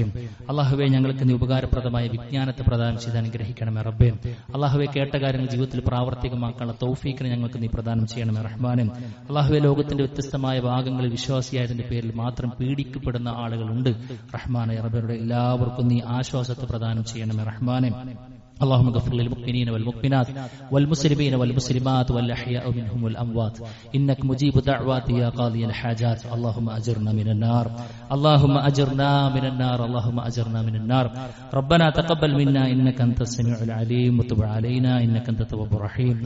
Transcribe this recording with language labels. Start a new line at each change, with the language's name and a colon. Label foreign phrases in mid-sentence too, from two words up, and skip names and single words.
Malayalam: അല്ലാഹുവേ, ഞങ്ങൾക്ക് നീ ഉപകാരപ്രദമായ വിജ്ഞാനത്തെ പ്രദാനം ചെയ്ത് അനുഗ്രഹിക്കണമേ റബ്ബേ. അല്ലാഹുവേ, കേട്ട കാര്യങ്ങൾ ജീവിതത്തിൽ പ്രാവർത്തികമാക്കാനുള്ള തൗഫീക്കിനെ ഞങ്ങൾക്ക് നീ പ്രദാനം ചെയ്യണമേ റഹ്മാനെ. അല്ലാഹുവേ, ലോകത്തിന്റെ വ്യത്യസ്തമായ ഭാഗങ്ങളിൽ വിശ്വാസിയായതിന്റെ പേരിൽ മാത്രം പീഡിക്കപ്പെടുന്ന ആളുകളുണ്ട് റഹ്മാനെ റബ്ബേ. എല്ലാവർക്കും നീ ആശ്വാസത്തെ പ്രദാനം ചെയ്യണമേ റഹ്മാനെ.
Arabic: اللهم اغفر للمؤمنين والمؤمنات والمسلمين والمسلمات والأحياء منهم والأموات إنك مجيب دعوات يا قاضي الحاجات. اللهم أجرنا من النار، اللهم أجرنا من النار، اللهم أجرنا من النار. ربنا تقبل منا إنك أنت السميع العليم وتب علينا إنك أنت التواب الرحيم.